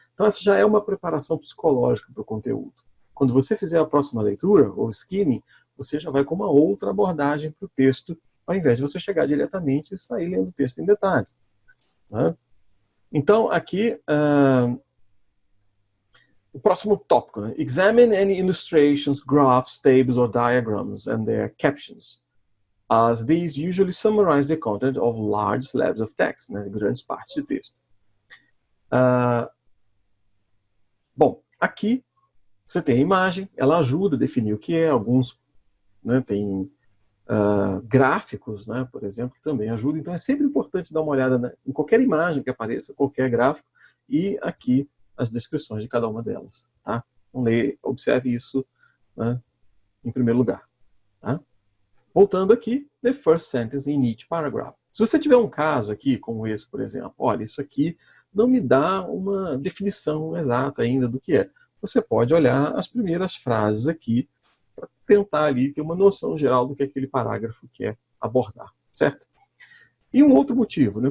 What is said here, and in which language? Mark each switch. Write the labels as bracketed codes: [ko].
[pt] Então essa já é uma preparação psicológica para o conteúdo. Quando você fizer a próxima leitura, ou skimming, você já vai com uma outra abordagem para o texto, ao invés de você chegar diretamente e sair lendo o texto em detalhes. Né? Então, aqui, o próximo tópico, né? [en] Examine any illustrations, graphs, tables or diagrams and their captions, as these usually summarize the content of large slabs of text, né? [pt] Grandes partes de texto. Bom, aqui você tem a imagem, ela ajuda a definir o que é, alguns, né, tem gráficos, né, por exemplo, que também ajudam. Então é sempre importante dar uma olhada, né, em qualquer imagem que apareça, qualquer gráfico, e aqui as descrições de cada uma delas. Tá? Então, observe isso, né, em primeiro lugar. Tá? Voltando aqui, [en] the first sentence in each paragraph. [pt] Se você tiver um caso aqui, como esse, por exemplo, olha, isso aqui não me dá uma definição exata ainda do que é. Você pode olhar as primeiras frases aqui para tentar ali ter uma noção geral do que aquele parágrafo quer abordar, certo? E um outro motivo, né?